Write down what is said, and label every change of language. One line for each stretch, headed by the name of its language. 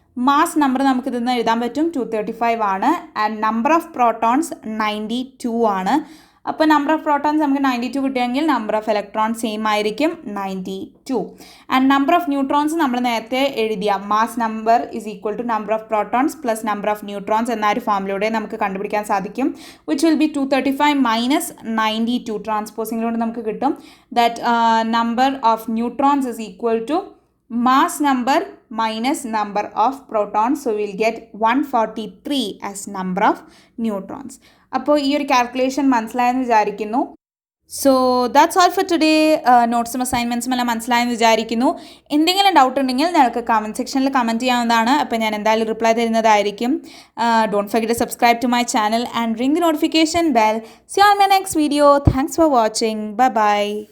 Malayalam: Mass number നമുക്ക് ഇതിൽ നിന്ന് എഴുതാൻ പറ്റും, 235 ആണ്. ആൻഡ് നമ്പർ ഓഫ് പ്രോട്ടോൺസ് 92 ആണ്. അപ്പോൾ നമ്പർ ഓഫ് പ്രോട്ടോൺസ് നമുക്ക് 92 കിട്ടിയെങ്കിൽ നമ്പർ ഓഫ് ഇലക്ട്രോൺസ് സെയിം ആയിരിക്കും, 92. ആൻഡ് നമ്പർ ഓഫ് ന്യൂട്രോൺസ് നമ്മൾ നേരത്തെ എഴുതിയ
English: mass number is equal to number of protons plus number of neutrons
Malayalam: എന്ന ഒരു ഫോമിലൂടെ നമുക്ക് കണ്ടുപിടിക്കാൻ സാധിക്കും.
English: Which will be 235 minus 92.
Malayalam: ട്രാൻസ്പോസിങ്ങിലൂടെ നമുക്ക് കിട്ടും
English: That number of neutrons is equal to mass number minus number of protons, so we will get 143 as number of neutrons.
Malayalam: അപ്പോൾ ഈ ഒരു കാൽക്കുലേഷൻ മനസ്സിലായെന്ന് വിചാരിക്കുന്നു.
English: So that's all for today.
Malayalam: നോട്ട്സും അസൈൻമെൻറ്റ്സും എല്ലാം മനസ്സിലായെന്ന് വിചാരിക്കുന്നു. എന്തെങ്കിലും ഡൗട്ട് ഉണ്ടെങ്കിൽ ഞങ്ങൾക്ക് കമൻറ്റ് സെക്ഷനിൽ കമൻറ്റ് ചെയ്യാവുന്നതാണ്. അപ്പോൾ ഞാൻ എന്തായാലും റിപ്ലൈ തരുന്നതായിരിക്കും.
English: Don't forget to subscribe to my channel and ring the notification bell. See you on my next video. Thanks for watching. Bye bye.